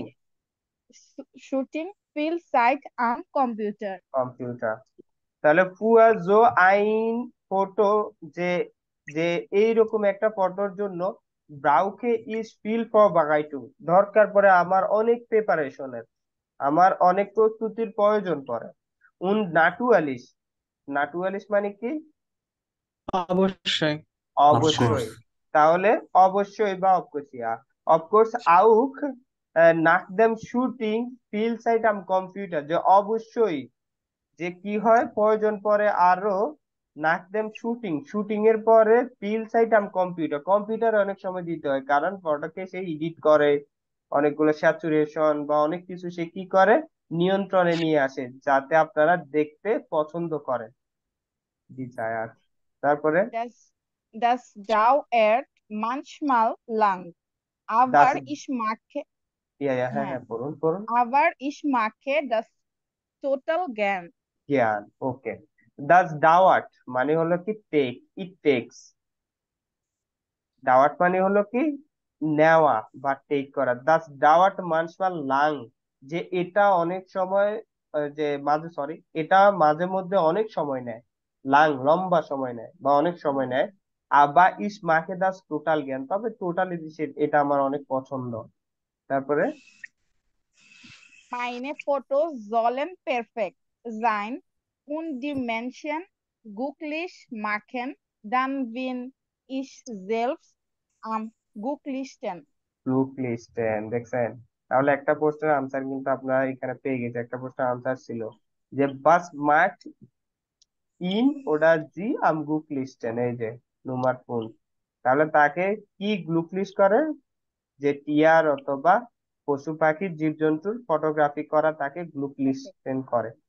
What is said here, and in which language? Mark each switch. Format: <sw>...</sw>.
<de>viel, Shooting viel Zeit am Computer.</de> <bn>Computer. তাহলে</bn> <de>ফুয়া জো আইন ফটো,</de> <bn>যে যে এইরকম একটা ফটোর জন্য</bn> <de>ব্রাউকে ইজ ফিল ফর বাগাইটু,</de> <bn>দরকার পড়ে আমার অনেক প্রিপারেশনের, আমার অনেক প্রস্তুতির প্রয়োজন পড়ে।</bn> <de>উন নাটুয়ালিশ,</de> <bn>নাটুয়ালিশ মানে কি? অবশ্যই। অবশ্যই। তাহলে অবশ্যই বা অবকোর্সিয়া, অফকোর্স</bn> <de>আউক নাক দেম শুটিং ফিল সাইট আম কম্পিউটার,</de> <bn>যে অবশ্যই যে কি হয় প্রয়োজন পড়ে আরো নাক দেম শুটিং, শুটিং এর পরে ফিল সাইট আম কম্পিউটার, কম্পিউটার অনেক সময় দিতে হয় কারণ ফটোকে সে এডিট করে, অনেকগুলো স্যাচুরেশন বা অনেক কিছু সে কি করে নিয়ন্ত্রণে নিয়ে আসে যাতে আপনারা দেখতে পছন্দ করেন। ডিজায়ার। তারপরে</bn> <de>Das dauert manchmal lang, দাস, aber ich mache,</de> <bn>হ্যাঁ হ্যাঁ, হ্যাঁ, পড়ুন পড়ুন।</bn> <de>aber ich mache das total gern.</de> <bn>জ্ঞান, ওকে। দাস ডাওয়াট মানে হলো কি টেক, ইট টেক্স। দাওয়াত মানে হলো কি নেওয়া বা টেক করা।</bn> <de>দাস দাওয়াত মানসমাল লাং,</de> <bn>যে এটা অনেক সময় যে মাঝে, সরি, এটা মাঝে মধ্যে অনেক সময় নেয়, লাং লম্বা সময় নেয় বা অনেক সময় নেয়। বা</bn> <de>ইস মাকে দাস টোটাল জ্ঞান,</de> <bn>তবে টোটালি এটা আমার অনেক পছন্দ। তারপরে</bn> <de>Meine Fotos sollen perfekt sein und die Menschen glücklich machen, dann bin ich selbst am glücklichsten.</de> <bn>Look listen, দেখছেন? তাহলে একটা প্রশ্নের আনসার কিন্তু আপনারা এখানে পেয়ে গেছে। একটা প্রশ্নের আনসার ছিল যে বাস মাঠ in ওডা G um group listen, এই যে নুমার ফুল। তাহলে তাকে কি গ্রুপ লিস্ট করে? যে টিয়ার অথবা পশু পাখির জীবজন্তুর ফটোগ্রাফি করা তাকে গ্রুপ লিস্টেন করে।</bn>